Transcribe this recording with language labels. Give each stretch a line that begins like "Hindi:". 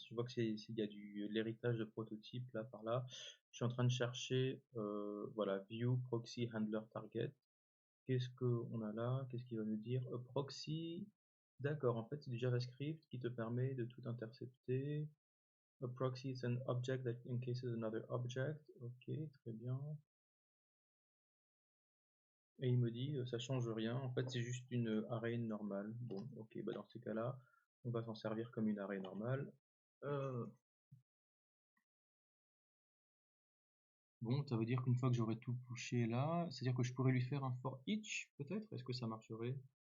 French: Je vois qu'il y a l'héritage de prototype là par là. Je suis en train de chercher, voilà, view, proxy, handler, target. Qu'est-ce qu'on a là? Qu'est-ce qu'il va nous dire? Proxy, d'accord, en fait c'est du JavaScript qui te permet de tout intercepter.
English: A proxy is an object that encases another object.
French: Ok, très bien. Et il me dit ça change rien, en fait c'est juste une array normale. Bon, ok, bah dans ces cas-là, on va s'en servir comme une array normale. Bon, ça veut dire qu'une fois que j'aurai tout pushé là, c'est-à-dire que je pourrais lui faire un for each, peut-être? Est-ce que ça marcherait?